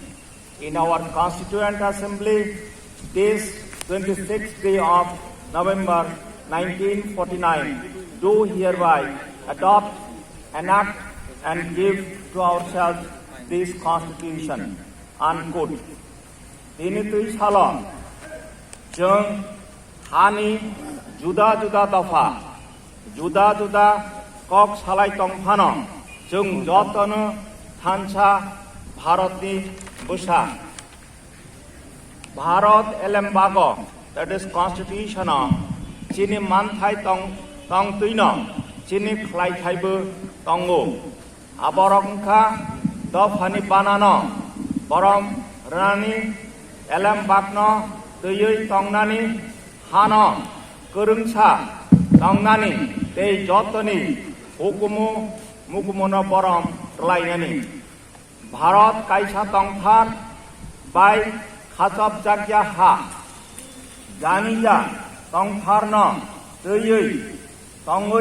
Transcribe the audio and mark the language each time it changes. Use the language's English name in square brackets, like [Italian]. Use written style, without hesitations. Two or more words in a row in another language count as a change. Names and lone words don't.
[English] In our Constituent Assembly, this 26th day of November 1949, do hereby adopt, enact and give to ourselves this Constitution. [Kok Borok] Unquote. 3 साल जों हानि जुदा जुदा दफा जुदा जुदा कक सालाय तंफानो जों जतनो थानसा भारतनि बुसा भारत एलेमबागो [English] that is [Kok Borok] constitution chini manthai tong tuino chini khlai thaibo tongo aborongkha dofani banano borom rani एलेमबागनो दैयै तंनानि हानो गोरोंसा तंनानि दै जतनि हुकुमु मुकुमुनो बरम रलायनानि भारत कायसा तंफार बाय खाचब जाग्या हा जानिजा तंफारनो दैयै तंगै